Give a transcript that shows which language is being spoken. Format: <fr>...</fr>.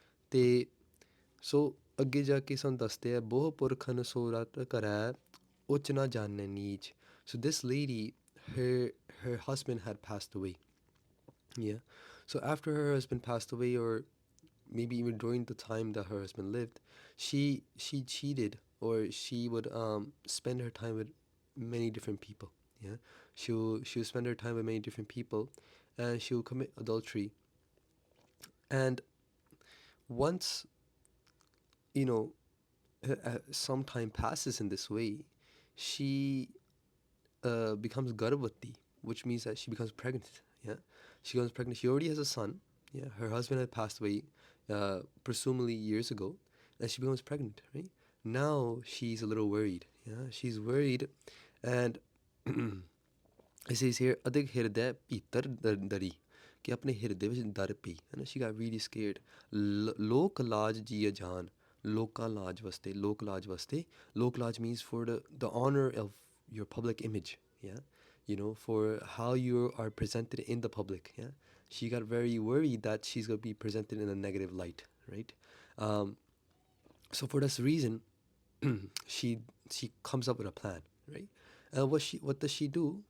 <pa>ਤੇ ਸੋ ਅੱਗੇ ਜਾ ਕੇ ਸਾਨੂੰ ਦੱਸਦੇ ਆ ਬਹੁ ਪੁਰਖਨ ਸੋ ਰਤ ਕਰੈ ਉੱਚ ਨਾ ਜਾਣੈ ਨੀਚ.</pa> <en>So this lady, her husband had passed away. Yeah. So after her husband passed away, or maybe even during the time that her husband lived, she cheated, or she would spend her time with many different people. Yeah. She'll spend her time with many different people, and she'll commit adultery. And once, you know, some time passes in this way, she becomes garbhavati, which means that she becomes pregnant. Yeah, she becomes pregnant. She already has a son. Yeah, her husband had passed away, presumably years ago, and she becomes pregnant. Right now, she's a little worried. Yeah, she's worried, and it says here,</en> <pa>"Adik hirday pitar dari." कि अपने हृदय ਵਿੱਚ ਡਰ ਪਈ ਹੈ ਨਾ.</pa> <en>She got really scared.</en> <pa>ਲੋਕ ਲਾਜ ਜੀਆ ਜਾਨ, ਲੋਕਾਂ ਲਾਜ ਵਾਸਤੇ, ਲੋਕ ਲਾਜ ਵਾਸਤੇ.</pa> <en>ਲੋਕ ਲਾਜ means for the honor of your public image. Yeah, you know, for how you are presented in the public. Yeah, she got very worried that she's going to be presented in a negative light, right? So for this reason, she comes up with a plan, right? What does she do?</en>